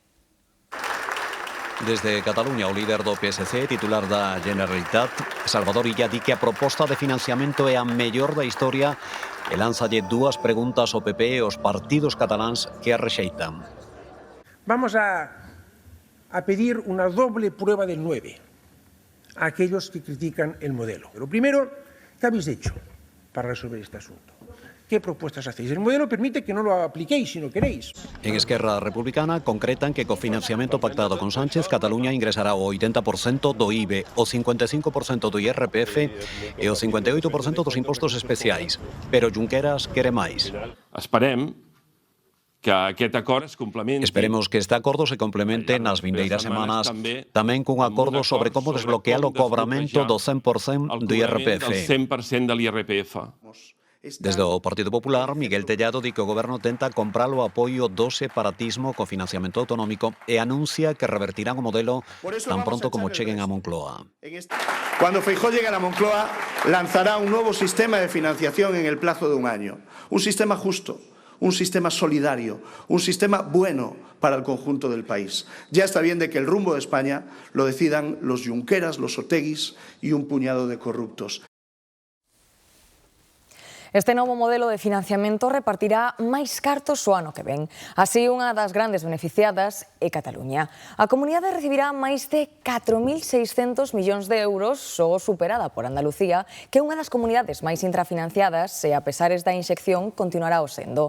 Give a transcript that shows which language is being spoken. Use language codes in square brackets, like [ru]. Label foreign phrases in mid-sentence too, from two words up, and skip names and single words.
[gl] Desde Cataluña, o líder do PSC, titular da Generalitat, Salvador Illa, di que a proposta de financiamento é a mellor da historia e lánzalle 2 preguntas ao PP e aos partidos cataláns que a rexeitan. [es] Vamos a pedir una doble prueba del 9 a aquellos que critican el modelo. Lo primero, ¿qué habéis hecho para resolver este asunto? ¿Qué propuestas hacéis? El modelo permite que no lo apliquéis si no queréis. [gl] En Esquerra Republicana concretan que co financiamento pactado con Sánchez, Cataluña ingresará o 80% do IBE, o 55% do IRPF e o 58% dos impostos especiais. Pero Junqueras quere máis. [ca] Esperem que aquest acord es complementi. [gl] Esperemos que este acordo se complemente nas vindeiras semanas tamén cun acordo sobre como desbloquear o cobramento do 100% do IRPF. [es] El 100% del IRPF. [gl] Desde o Partido Popular, Miguel Tellado di que o Goberno tenta comprar o apoio do separatismo co financiamento autonómico e anuncia que revertirán o modelo tan pronto como cheguen a Moncloa. [es] Cuando Feijóo llegue a Moncloa, lanzará un nuevo sistema de financiación en el plazo de un año. Un sistema justo, un sistema solidario, un sistema bueno para el conjunto del país. Ya está bien de que el rumbo de España lo decidan los Junqueras, los Oteguis y un puñado de corruptos. [gl] Este novo modelo de financiamento repartirá máis cartos o ano que ven. Así, unha das grandes beneficiadas é Cataluña. A comunidade recibirá máis de 4.600 millóns de euros, só superada por Andalucía, que é unha das comunidades máis infrafinanciadas e, a pesares da inxección, continuará o sendo.